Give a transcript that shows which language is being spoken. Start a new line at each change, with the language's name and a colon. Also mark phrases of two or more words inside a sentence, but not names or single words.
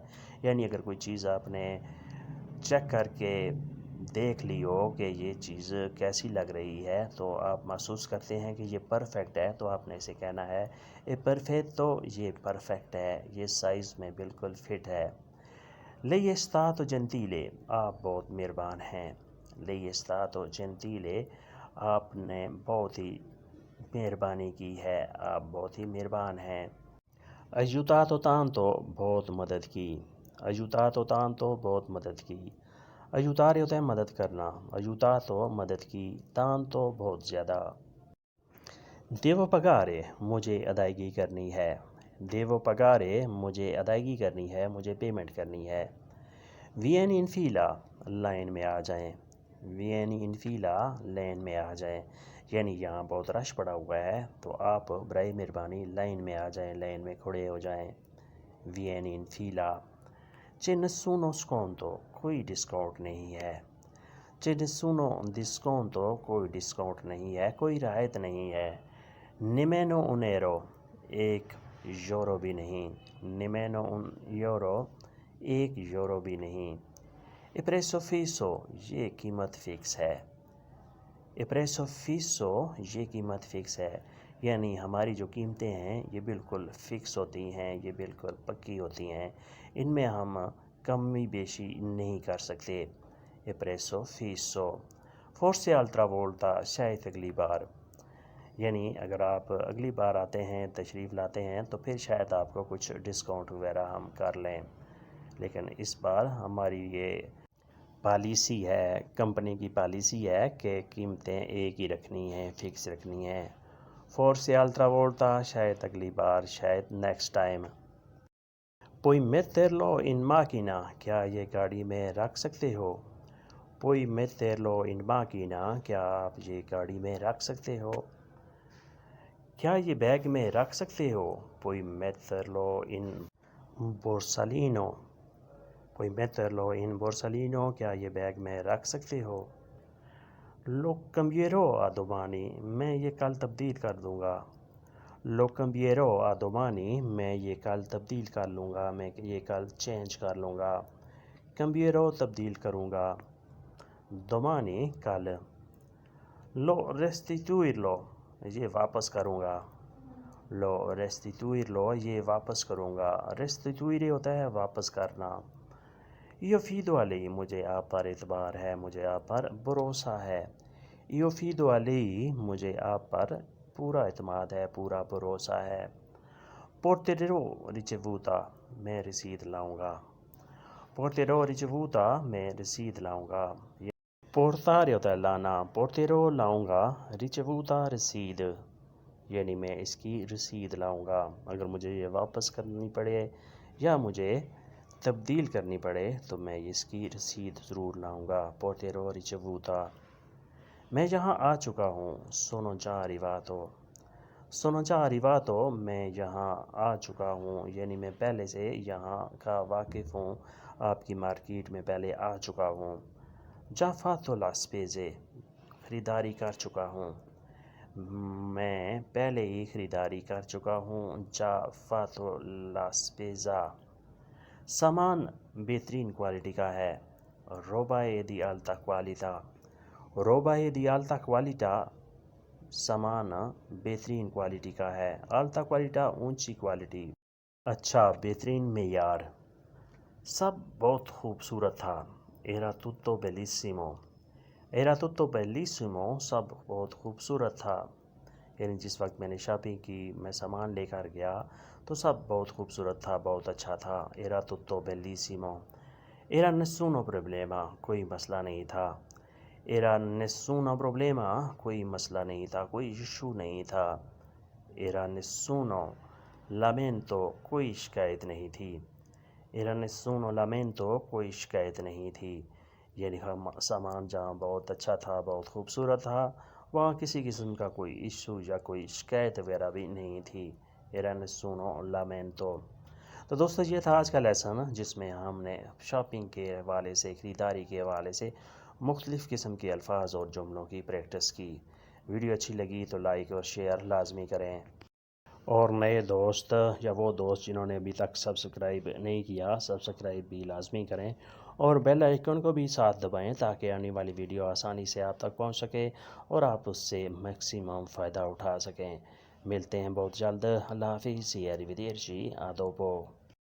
Urdu: یعنی اگر کوئی چیز آپ نے چیک کر کے دیکھ لی ہو کہ یہ چیز کیسی لگ رہی ہے تو آپ محسوس کرتے ہیں کہ یہ پرفیکٹ ہے، تو آپ نے اسے کہنا ہے
Italian: è perfetto,
Urdu: یہ پرفیکٹ ہے، یہ سائز میں بالکل فٹ ہے۔
Italian: Lei stato gentile,
Urdu: آپ بہت مہربان ہیں۔
Italian: Lei stato gentile,
Urdu: آپ نے بہت ہی مہربانی کی ہے، آپ بہت ہی مہربان ہیں۔
Italian: aiutato tanto،
Urdu: بہت مدد کی۔
Italian: aiutato tanto،
Urdu: بہت مدد کی۔ aiutare ہوتا ہے مدد کرنا، aiutato مدد کی، tanto بہت زیادہ۔
Italian: devo pagare،
Urdu: مجھے ادائیگی کرنی ہے۔
Italian: devo pagare،
Urdu: مجھے ادائیگی کرنی ہے، مجھے پیمنٹ کرنی ہے۔
Italian: vieni in fila،
Urdu: لائن میں آ جائیں۔
Italian: vieni in fila،
Urdu: لائن میں آ جائیں، یعنی یہاں بہت رش پڑا ہوا ہے تو آپ برائے مہربانی لائن میں آ جائیں، لائن میں کھڑے ہو جائیں۔
Italian: vieni in fila۔ c'è nessuno sconto،
Urdu: کوئی ڈسکاؤنٹ نہیں ہے۔
Italian: c'è nessuno disconto،
Urdu: کوئی ڈسکاؤنٹ نہیں ہے، کوئی رعایت نہیں ہے۔
Italian: nemmeno un euro،
Urdu: ایک یورو بھی نہیں۔
Italian: nemmeno un euro،
Urdu: ایک یورو بھی نہیں۔
Italian: e prezzo fisso،
Urdu: یہ قیمت فکس ہے۔
Italian: e prezzo fisso،
Urdu: یہ قیمت فکس ہے، یعنی ہماری جو قیمتیں ہیں یہ بالکل فکس ہوتی ہیں، یہ بالکل پکی ہوتی ہیں، ان میں ہم کمی بیشی نہیں کر سکتے۔
Italian: e prezzo fisso۔ forse altra volta،
Urdu: شاید اگلی بار، یعنی اگر آپ اگلی بار آتے ہیں، تشریف لاتے ہیں تو پھر شاید آپ کو کچھ ڈسکاؤنٹ وغیرہ ہم کر لیں، لیکن اس بار ہماری یہ پالیسی ہے، کمپنی کی پالیسی ہے کہ قیمتیں ایک ہی رکھنی ہیں، فکس رکھنی ہیں۔
Italian: forse altra volta،
Urdu: شاید اگلی بار، شاید
English: next time.
Italian: puoi metterlo in macchina،
Urdu: کیا یہ گاڑی میں رکھ سکتے ہو؟
Italian: puoi metterlo in macchina،
Urdu: کیا آپ یہ گاڑی میں رکھ سکتے ہو؟ کیا یہ بیگ میں رکھ سکتے ہو؟
Italian: puoi metterlo in borsallino۔ puoi metterlo in borsallino،
Urdu: کیا یہ بیگ میں رکھ سکتے ہو؟
Italian: Lo cambierò a domani,
Urdu: میں یہ کل تبدیل کر دوں گا.
Italian: Lo cambierò a domani,
Urdu: میں یہ کل تبدیل کر لوں گا، میں یہ کل چینج کر لوں گا. Cambierò تبدیل کروں گا.
Italian: Domani
Urdu: کل.
Italian: Lo restituirlo
Urdu: یہ واپس کروں گا.
Italian: Lo restituirlo
Urdu: یہ واپس کروں گا. Restituire ہوتا ہے واپس کرنا.
Italian: Io fido a lei
Urdu: مجھے آپ پر اعتبار ہے، مجھے آپ پر بھروسہ ہے.
Italian: Io fido a lei
Urdu: مجھے آپ پر پورا اعتماد ہے، پورا بھروسہ ہے.
Italian: Porterò ricevuta
Urdu: میں رسید لاؤں گا.
Italian: Porterò ricevuta
Urdu: میں رسید لاؤں گا. Portare ہوتا ہے لانا. Porterò لاؤں گا. Ricevuta رسید یعنی میں اس کی رسید لاؤں گا. اگر مجھے یہ واپس کرنی پڑے یا مجھے تبدیل کرنی پڑے تو میں اس کی رسید ضرور لاؤں گا.
Italian: Porterò ricevuta.
Urdu: میں یہاں آ چکا ہوں.
Italian: Sono già arrivato. Sono già arrivato
Urdu: میں یہاں آ چکا ہوں یعنی میں پہلے سے یہاں کا واقف ہوں، آپ کی مارکیٹ میں پہلے آ چکا ہوں.
Italian: Già fatto le spese
Urdu: خریداری کر چکا ہوں. میں پہلے ہی خریداری کر چکا ہوں.
Italian: Già fatto la spesa.
Urdu: سامان بہترین کوالٹی کا ہے.
Italian: Roba è di alta qualità. Roba è di alta qualità
Urdu: سامان بہترین کوالٹی کا ہے.
Italian: Alta qualità
Urdu: اونچی کوالٹی. اچھا بہترین معیار. سب بہت خوبصورت تھا.
Italian: Era tutto bellissimo. Era tutto bellissimo
Urdu: سب بہت خوبصورت تھا. یعنی جس وقت میں نے شاپنگ کی، میں سامان لے کر گیا تو سب بہت خوبصورت تھا، بہت اچھا تھا.
Italian: Era tutto bellissimo. Era nessuno problema
Urdu: کوئی مسئلہ نہیں تھا.
Italian: Era nessuno problema
Urdu: کوئی مسئلہ نہیں تھا، کوئی ایشو نہیں تھا.
Italian: Era nessuno lamento
Urdu: کوئی شکایت نہیں تھی.
Italian: Era nessuno lamento
Urdu: کوئی شکایت نہیں تھی. یعنی سامان جہاں بہت اچھا تھا، بہت خوبصورت تھا، وہاں کسی قسم کا کوئی ایشو یا کوئی شکایت وغیرہ بھی نہیں تھی.
Italian: Era nessuno lamento.
Urdu: تو دوستو یہ تھا آج کا لیسن جس میں ہم نے شاپنگ کے حوالے سے، خریداری کے حوالے سے مختلف قسم کے الفاظ اور جملوں کی پریکٹس کی. ویڈیو اچھی لگی تو لائک اور شیئر لازمی کریں. اور نئے دوست یا وہ دوست جنہوں نے ابھی تک سبسکرائب نہیں کیا، سبسکرائب بھی لازمی کریں اور بیل آئیکن کو بھی ساتھ دبائیں تاکہ آنے والی ویڈیو آسانی سے آپ تک پہنچ سکے اور آپ اس سے میکسیمم فائدہ اٹھا سکیں. ملتے ہیں بہت جلد. اللہ حافظ.
Italian: Arrivederci. A dopo.